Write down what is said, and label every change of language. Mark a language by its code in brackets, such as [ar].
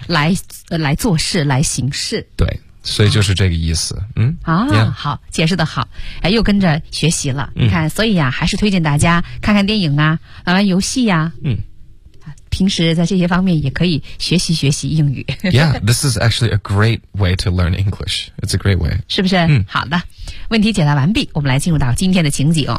[zh] 来做事，来行事，对。所以就是这个意思，啊，嗯，啊，yeah ，好，解释的好，哎，又跟着学习了，嗯，你看，所以呀，还是推荐大家看看电影啊，玩玩游戏呀，嗯，平时在这些方面也可以学习学习英语。 [en] Yeah, this is actually a great way to learn English. It's a great way. [zh] 是不是？嗯，好的。问题解答完毕，我们来进入到今天的情景。